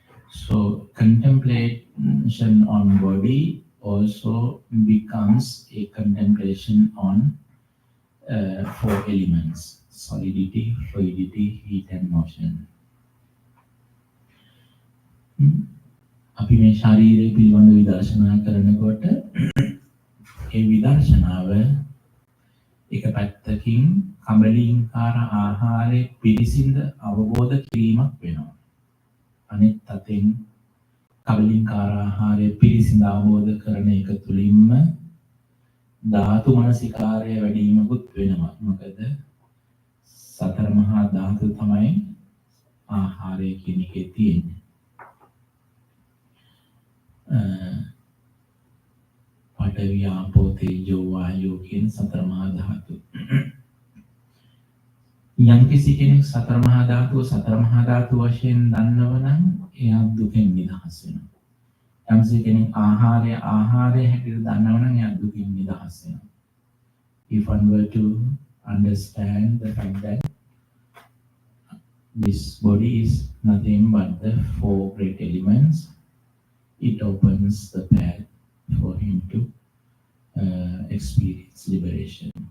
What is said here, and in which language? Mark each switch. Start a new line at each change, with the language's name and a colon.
English: So contemplation on body also becomes a contemplation on four elements: solidity, fluidity, heat, and motion.
Sinhala: අපි මේ ශරීරය පිළිබඳ විදර්ශනා කරනකොට ඒ විදර්ශනාව එක පැත්තකින් කබලින්කාර ආහාරයේ පිරිසිඳ අවබෝධ කිරීමක් වෙනවා. අනිත් අතින් කබලින්කාර ආහාරයේ පිරිසිඳ අවබෝධ කරන එක තුළින්ම ධාතු මනසිකාරය වැඩිවීමකුත් වෙනවා. මොකද සතර මහා ධාතු තමයි ආහාරය කියන එකේ තියෙන්නේ. පඨවි ආපෝ තේජෝ වායෝ කියන සතර මහා ධාතු. යම්කිසි කෙනෙක් සතර මහා ධාතු වශයෙන් දන්නව නම් එයා දුකෙන් නිදහස් වෙනවා. යම්කිසි කෙනෙක් ආහාරය හැටියට දන්නව නම් එයා දුකින් නිදහස් වෙනවා.
English: If one were to understand the fact that this body is nothing but the four great elements, it opens the path for him to experience liberation.